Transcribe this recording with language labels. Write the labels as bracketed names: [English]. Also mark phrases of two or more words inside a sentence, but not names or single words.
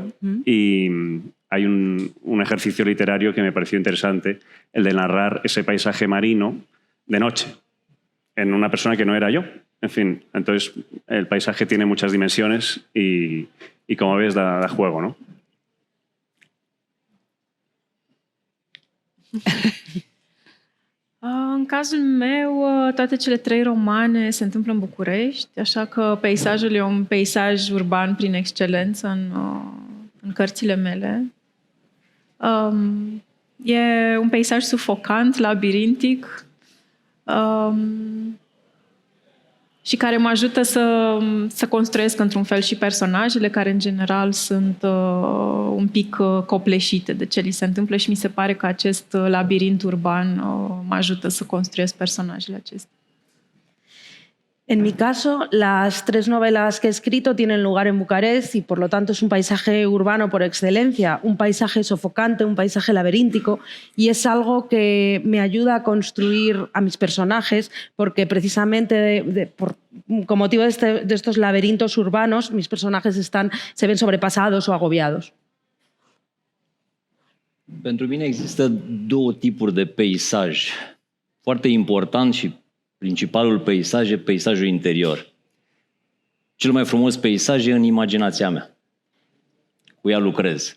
[Spanish] Y hay un ejercicio literario que me pareció interesante, el de narrar ese paisaje marino de noche, en una persona que no era yo. En fin, entonces el paisaje tiene muchas dimensiones y como ves, da juego, ¿no? [Romanian] În cazul meu, toate cele 3 romane se întâmplă în București, așa că peisajul e un peisaj urban prin excelență în cărțile mele. E un peisaj sufocant, labirintic, și care mă ajută să construiesc într-un fel și personajele care în general sunt un pic copleșite de ce li se întâmplă și mi se pare că acest labirint urban mă ajută să construiesc personajele acestea. [Spanish] En mi caso, las 3 novelas que he escrito tienen lugar en Bucarest y por lo tanto es un paisaje urbano por excelencia, un paisaje sofocante, un paisaje laberíntico y es algo que me ayuda a construir a mis personajes porque precisamente con motivo de estos laberintos urbanos mis personajes se ven sobrepasados o agobiados. [Romanian] Pentru mine există două tipuri de peisaj. Foarte important și principalul peisaj e peisajul interior. Cel mai frumos peisaj e în imaginația mea. Cu ea lucrez.